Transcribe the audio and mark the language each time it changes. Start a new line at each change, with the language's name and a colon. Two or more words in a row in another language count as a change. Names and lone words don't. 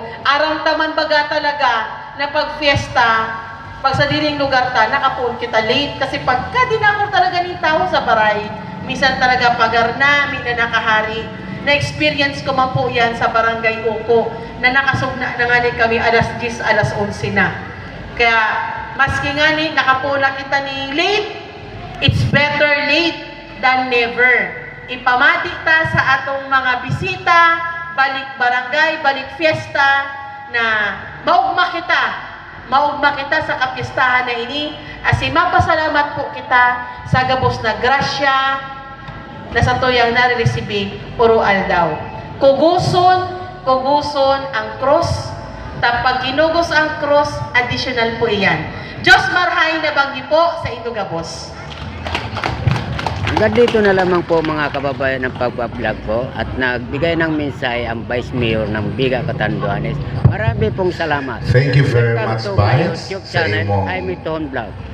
Bikol: Aram taman baga talaga na pag fiesta, pag sa diring lugar ta, nakapun kita late. Kasi pagka dinakor talaga ng tao sa baray, minsan talaga pagar na, may na nakahari. Na-experience ko man po yan sa Barangay Uko na nakasugna na nga ni kami alas 10, alas 11 na. Kaya maski nga ni nakapula kita ni late,
English: it's better late than never.
Bikol: Ipamati ta sa atong mga bisita, balik barangay, balik fiesta, na maugma kita sa kapistahan na ini. Asi mapasalamat po kita sa gabos na grasya na sa tuyang nare-resibi puro aldaw. Kuguson ang cross. Tapag ginugos ang cross, additional po iyan. Diyos marhay na banggi po sa ito gabos.
Filipino: Hanggang dito na lamang po mga kababayan ng pagpa-vlog po at nagbigay ng mensahe ang Vice Mayor ng Biga Catanduanes. Marami pong salamat.
English: Thank you very Welcome much, to my Vice, YouTube
Bikol: sa
English: channel,
Bikol: imong
English: I'm Itoon Vlog.